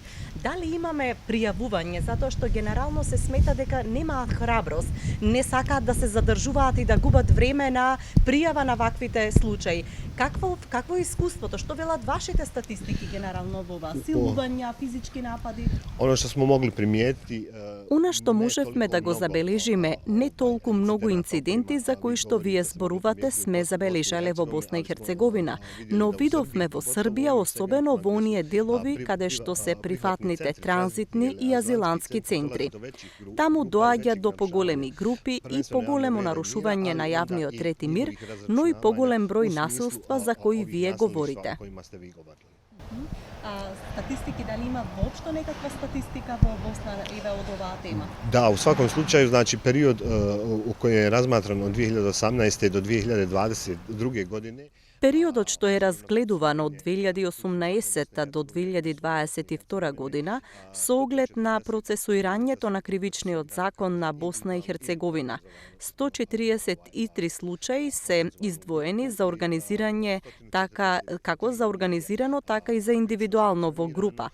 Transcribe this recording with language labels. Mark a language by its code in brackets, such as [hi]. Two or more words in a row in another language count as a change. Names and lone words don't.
[mk] Дали имаме пријавување, затоа што генерално се смета дека немаат храброст, не сакаат да се задржуваат и да губат време на пријава на ваквите случаи. Какво е искуството? Што велат вашите статистики генерално во ова? Силувања, физички напади? [bs] Ono što smo mogli primijetiti... [mk] Она што можевме да го забележиме, не толку многу инциденти за кои што вие зборувате сме забележале во Босна и Херцеговина, но видовме во Србија, особено во оние делови каде што се приватните транзитни и азилантски центри. Таму доаѓа до поголеми групи и поголемо нарушување на јавниот ред и мир, но и поголем број насилства за кои вие говорите. Статистики, дали има воопшто некаква статистика во Босна од оваа тема? [bs] Da, u svakom slučaju, znači period u kojem je razmatran od 2018. do 2022. godine. [mk] Периодот што е разгледуван од 2018 до 2022 година со оглед на процесуирањето на кривичниот закон на Босна и Херцеговина. 143 случаи се издвоени за организирање како за организирано, така и за индивидуално во група.